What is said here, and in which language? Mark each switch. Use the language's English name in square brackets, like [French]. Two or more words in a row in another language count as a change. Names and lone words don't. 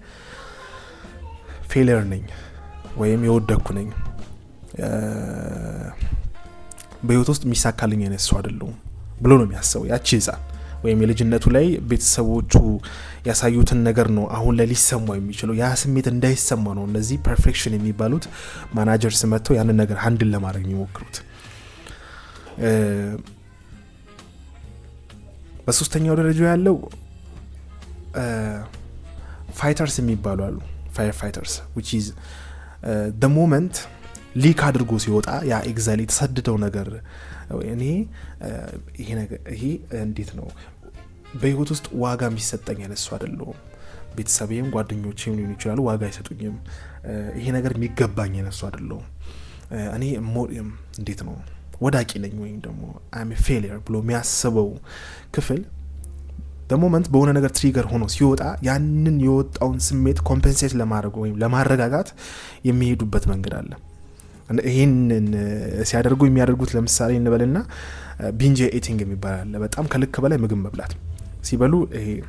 [Amharic] ፌሊየር ነኝ ወይም የወደኩ ነኝ በህይወት ውስጥ የሚሳካልኝ አይነት ሰው አይደለም ብሎ ነው የሚያስበው ያቺ ህፃን ወይም የልጅነቱ ላይ ቤተሰቦቹ ያሳዩትን ነገር ነው አሁን ላይ ሊሰማው የሚችለው ያ ስሜት እንዳይሰማ ነው እነዚህ ፐርፌክሽን የሚባሉት ማናጀርስ መጥተው ያንን ነገር ሃንድል ለማድረግ የሚሞክሩት። በሶስተኛው ደረጃ ያለው ፋይተርስ የሚባሉ አሉ [English] fire fighters which is the moment [Amharic] ሊክ አድርጎ ሲወጣ ያ ኤግዛይት የተሰደደው ነገር እኔ ይሄ እንዴት ነው በህይወት ውስጥ ዋጋ የሚሰጠኝ ያነሱ አይደለም ቤተሰቤም ጓደኞቼም ሊሆኑ ይችላሉ ዋጋ አይሰጡኝም ይሄ ነገር የሚገባኝ ያነሱ አይደለም እኔ እንዴት ነው ወዳቂ ነኝ ወይም ደግሞ [English] I'm a failure [Amharic] ብሎ የሚያስበው ክፍል [English] the moment [Amharic] በሆነ ነገር ትሪገር ሆኖ ሲወጣ ያንን የወጣውን ስሜት ኮምፐንሴት ለማድረግ ወይም ለማረጋጋት የሚሄዱበት መንገድ አለ። ይሄንን ሲያደርጉ የሚያደርጉት ለምሳሌ እንበልና [English] binge eating [Amharic] የሚባል በጣም ከልክ በላይ ምግብ መብላት ሲበሉ ይሄ